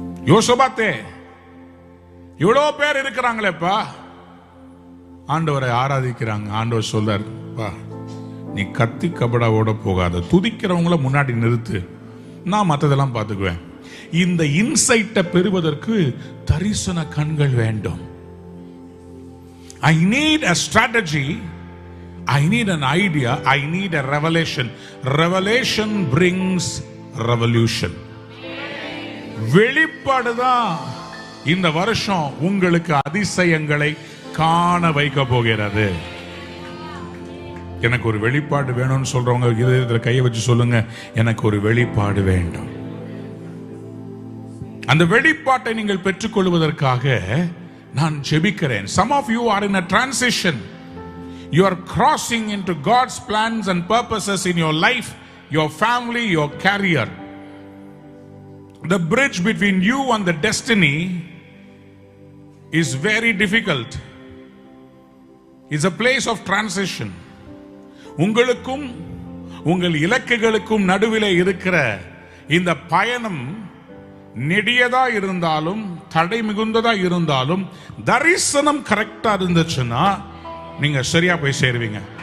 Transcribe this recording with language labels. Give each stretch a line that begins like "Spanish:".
Tamil: யோசபாத்தே, இவ்வளோ பேர் இருக்கிறாங்களேப்பா, ஆண்டவரை ஆராதிக்கிறாங்க. ஆண்டவர் சொல்றார், நீ கத்தி கபடாவோட போகாத, துதிக்கிறவங்கள முன்னாடி நிறுத்து, நான் மற்றதெல்லாம் பார்த்துக்குவேன். இந்த இன்சைட்டை பெறுவதற்கு தரிசன கண்கள் வேண்டும்.
English: I need a strategy, I need an idea, I need a revelation. Revelation brings revolution.
Tamil: வெளிப்பாடுதான் இந்த வருஷம் உங்களுக்கு அதிசயங்களை காண வைக்க போகிறது. எனக்கு ஒரு வெளிப்பாடு வேணும்னு சொல்றவங்க இதயத்தில் கையை வச்சு சொல்லுங்க, எனக்கு ஒரு வெளிப்பாடு வேண்டும். அந்த வெளிப்பாட்டை நீங்கள் பெற்றுக்கொள்வதற்காக நான் ஜெபிக்கிறேன்.
English: Some of you are in a transition. You are crossing into God's plans and purposes in your life, your family, your career. The bridge between you and the destiny is very difficult. It's a place of transition.
Tamil: உங்களுக்கும் உங்கள் இலக்குகளுக்கும் நடுவில் இருக்கிற இந்த பயணம் நெடியதா இருந்தாலும் தடை மிகுந்ததா இருந்தாலும் தரிசனம் கரெக்டா இருந்துச்சுன்னா நீங்க சரியா போய் சேருவீங்க.